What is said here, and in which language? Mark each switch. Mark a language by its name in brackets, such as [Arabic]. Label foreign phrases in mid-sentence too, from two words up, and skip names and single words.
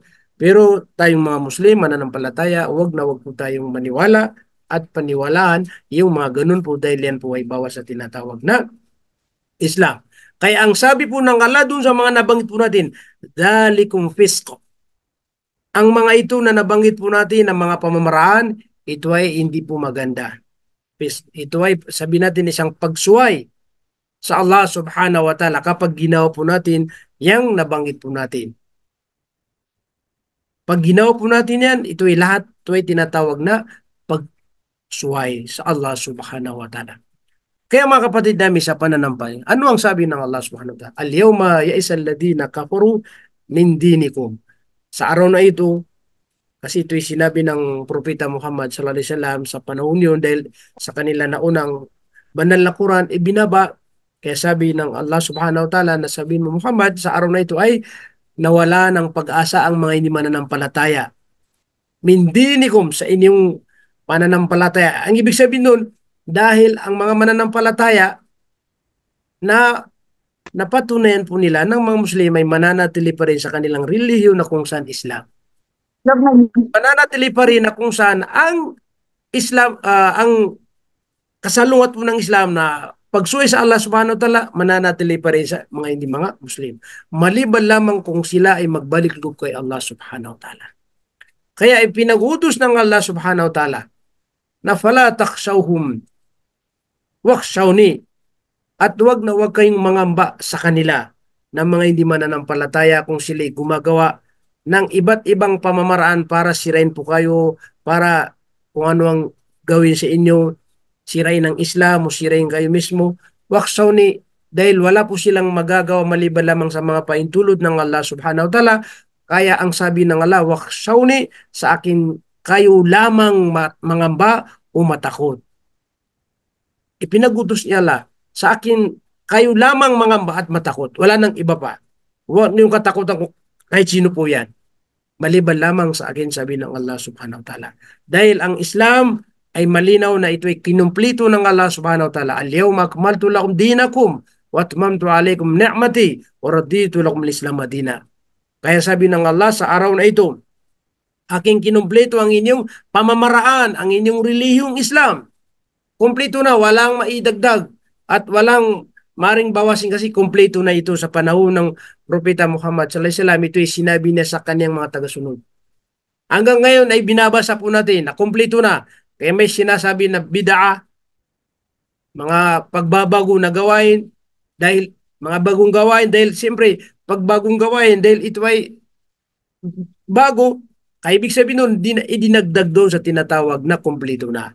[Filipino] Pero tayong mga Muslim, mananampalataya, wag po tayong maniwala at paniwalaan yung mga ganun po dahil yan po ay bawas sa tinatawag na Islam. Kaya ang sabi po ng Allah dun sa mga nabanggit po natin, [Arabic] ذلكم فسق. [Filipino] Ang mga ito na nabanggit po natin, ang mga pamamaraan, ito ay hindi po maganda. Ito ay sabi natin isang pagsuway sa Allah [Arabic] سبحانه وتعالى [Filipino] kapag ginawa po natin yang nabanggit po natin. Pag ginawa po natin yan, ito ay lahat, ito ay tinatawag na pagsuway sa Allah [Arabic] سبحانه وتعالى. [Filipino] Kaya mga kapatid namin sa pananampalataya, ano ang sabi ng Allah [Arabic] سبحانه وتعالى? اليوم يئس الذين كفروا من دينكم. [Filipino] Sa araw na ito, kasi ito'y sinabi ng Propeta Muhammad [Arabic] صلى الله عليه وسلم [Filipino] sa panahon yun dahil sa kanila na unang banal na Quran ibinaba. Kaya sabi ng Allah [Arabic] سبحانه وتعالى [Filipino] na sabihin mo Muhammad sa araw na ito ay nawala ng pag-asa ang mga hindi mananampalataya. [Arabic] من دينكم [Filipino] sa inyong pananampalataya. Ang ibig sabihin nun, dahil ang mga mananampalataya na napatunayan po nila ng mga Muslim ay mananatili pa rin sa kanilang relihiyon na kung saan Islam. Mananatili pa rin na kung saan ang Islam, ang kasalungat po ng Islam na pagsuway sa Allah [Arabic] سبحانه وتعالى, [Filipino] mananatili pa rin sa mga hindi mga Muslim. Maliban lamang kung sila ay magbalik loob kay Allah [Arabic] سبحانه وتعالى. [Filipino] Kaya ipinag-utos ng Allah [Arabic] سبحانه وتعالى [Filipino] na [Arabic] فلا تخشوهم واخشون, [Filipino] at wag na wag kayong mangamba sa kanila ng mga hindi mananampalataya kung sila'y gumagawa ng iba't ibang pamamaraan para sirain po kayo, para kung ano ang gawin sa inyo, sirain ng Islam o sirain kayo mismo. Wakhshawni, dahil wala po silang magagawa maliban lamang sa mga paintulot ng Allah [Arabic] سبحانه وتعالى. [Filipino] Kaya ang sabi ng Allah, wakhshawni, sa akin kayo lamang mangamba o matakot. Ipinagutos niya Allah, sa akin kayo lamang mangamba at matakot. Wala nang iba pa. Huwag niyong katakutan ko kahit sino po yan. Maliban lamang sa akin, sabi ng Allah [Arabic] سبحانه وتعالى. [Filipino] Dahil ang Islam ay malinaw na ito ay kinumplito ng Allah [Arabic] سبحانه وتعالى. اليوم أكملت لكم دينكم وأتممت عليكم نعمتي ورضيت لكم الإسلام دينا. [Filipino] Kaya sabi ng Allah sa araw na ito, aking kinumpleto ang inyong pamamaraan, ang inyong relihiyong Islam. Kumpleto na, walang maidagdag at walang maring bawasin kasi kumpleto na ito sa panahon ng Propeta Muhammad [Arabic] صلى الله عليه وسلم. [Filipino] Ito ay sinabi niya sa kanyang mga tagasunod. Hanggang ngayon ay binabasa po natin na kumpleto na. Kaya may sinasabi na bid'ah, mga pagbabago na gawain, dahil mga bagong gawain, dahil siyempre pagbagong gawain, dahil ito ay bago, kaya ibig sabihin nun, idinagdag doon sa tinatawag na kumpleto na.